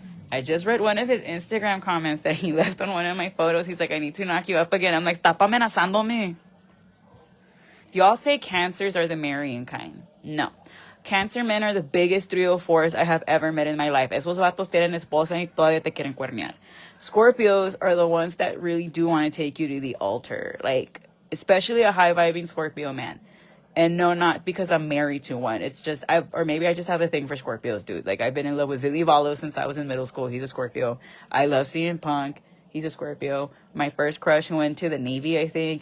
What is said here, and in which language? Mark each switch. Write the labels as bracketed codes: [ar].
[en] I just read one of his Instagram comments that he left on one of my photos. He's like, I need to knock you up again. I'm like, [es] stop amenazándome. [en] Y'all say Cancers are the marrying kind. No. Cancer men are the biggest 304s I have ever met in my life. [es] Esos vatos tienen esposa y todavía te quieren cuernear. [en] Scorpios are the ones that really do want to take you to the altar. Like, especially a high-vibing Scorpio man. And no, not because I'm married to one. It's just, or maybe I just have a thing for Scorpios, dude. Like, I've been in love with Willy Vallo since I was in middle school. He's a Scorpio. I love CM Punk. He's a Scorpio. My first crush went to the Navy, I think.